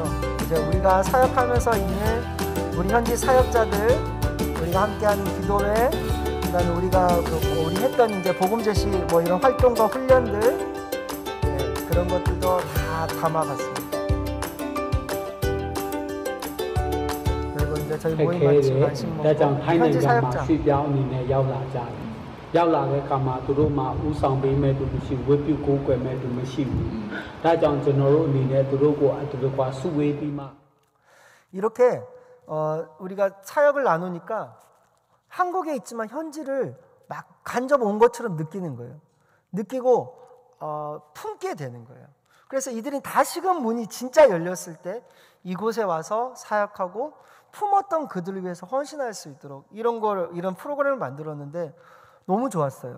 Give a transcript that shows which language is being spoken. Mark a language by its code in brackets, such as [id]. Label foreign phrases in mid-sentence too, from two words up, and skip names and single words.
[ko] 이제 우리가 사역하면서 있는 우리 현지 사역자들, 우리가 함께하는 기도회, 그다음에 우리가 우리 했던 이제 복음 제시 뭐 이런 활동과 훈련들 그런 것들도 다 담아봤습니다. 그리고 이제 저희 모임 마치고 간식 먹고 현지 사역자 [my] ရောက်လာတဲ့အခါမှာသူတို့မှဥဆောင်ပေးမဲ့သူမရှိဝေပြုကိုးကွယ်မဲ့သူမရှိဘူး။ဒါကြောင့်ကျွန်တော်တို့အနေနဲ့သူတို့ကိုအတူတူစုဝေးပြီးမှ [ko] 이렇게 우리가 사역을 나누니까 한국에 있지만 현지를 막 간접 온 것처럼 느끼는 거예요. 느끼고 품게 되는 거예요. 그래서 이들이 다시금 문이 진짜 열렸을 때 이곳에 와서 사역하고 품었던 그들을 위해서 헌신할 수 있도록 이런 프로그램을 만들었는데 너무 좋았어요.